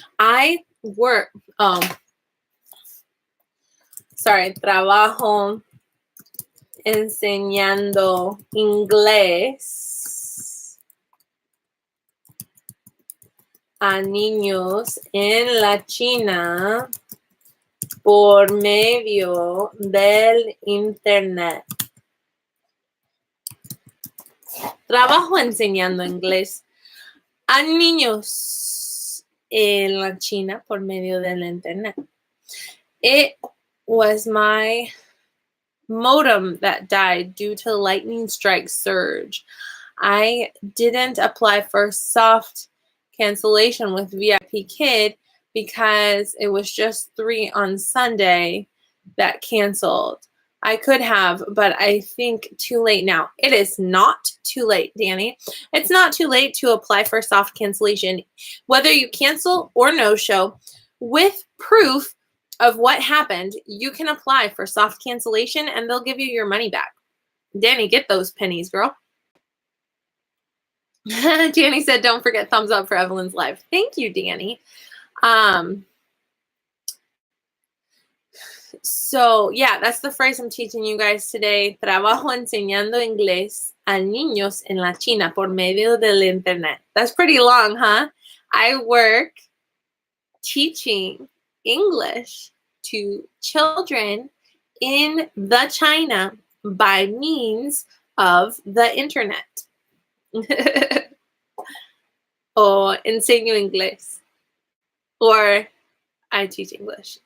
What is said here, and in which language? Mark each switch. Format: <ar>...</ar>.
<en>I work,</en> <es>trabajo enseñando inglés a niños en la China por medio del internet. Trabajo enseñando inglés a niños en la China por medio del internet.</es> <en>It was my modem that died due to lightning strike surge. I didn't apply for soft cancellation with VIP Kid because it was just 3 on Sunday that canceled. I could have, but I think too late now. It is not too late, Danny. It's not too late to apply for soft cancellation. Whether you cancel or no-show, with proof of what happened, you can apply for soft cancellation and they'll give you your money back. Danny, get those pennies, girl. Danny said, don't forget thumbs up for Evelyn's live. Thank you, Danny. So, yeah, that's the phrase I'm teaching you guys today.</en> <es>Trabajo enseñando inglés a niños en la China por medio del internet.</es> <en>That's pretty long, huh? I work teaching English to children in the China by means of the internet.</en> <es>O enseño inglés.</es> <en>Or I teach English.</en>